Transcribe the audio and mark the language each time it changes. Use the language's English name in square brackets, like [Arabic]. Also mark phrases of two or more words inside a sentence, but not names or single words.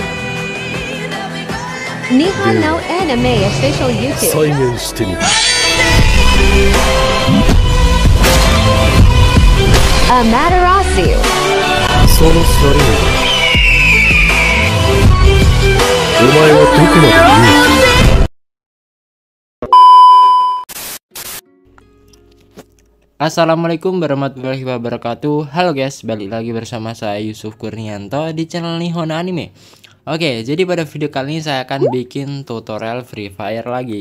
[Japanese] 日本のアニメ official YouTube。再現してみる。アマテラスユ。そのシャレに。お前はどこまで言う。 [Arabic] السلام عليكم ورحمة الله وبركاته. [Indonesian] Halo guys, balik lagi bersama saya Yusuf Kurnianto di channel Nihon Anime. Oke, jadi pada video kali ini saya akan bikin tutorial Free Fire lagi.